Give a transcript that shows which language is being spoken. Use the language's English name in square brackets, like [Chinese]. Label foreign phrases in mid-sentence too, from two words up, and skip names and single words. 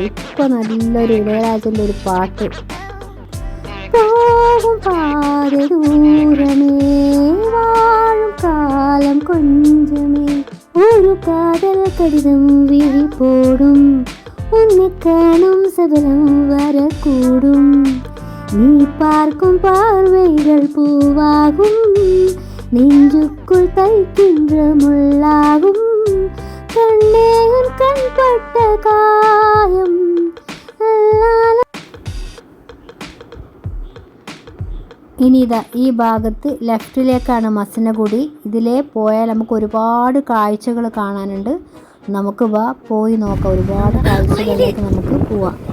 [Malayalam] ഇപ്പോൾ നല്ലൊരു ഇളയരാജൻ്റെ ഒരു പാട്ട്. [Tamil] போகும் பாதை தூரமே, வாழும் காலம் கொஞ்சமே, ஒரு காதல் கடிதம் விழி போடும், ஒன்று காணும் சகலம் வரக்கூடும். பார்க்கும் பார்வைகள் பூவாகும், நெஞ்சுக்குள் தைக்கின்ற முள்ளாகும், கண்ணே உன் கண்பட்ட காயம். [Malayalam] ഇനി ഇതാ ഈ ഭാഗത്ത് ലെഫ്റ്റിലേക്കാണ് മസനഗുഡി. ഇതിലേ പോയാൽ നമുക്ക് ഒരുപാട് കാഴ്ചകൾ കാണാനുണ്ട്. നമുക്ക് പോയി നോക്കാം. ഒരുപാട് കാഴ്ചകളിലേക്ക് നമുക്ക് പോവാം.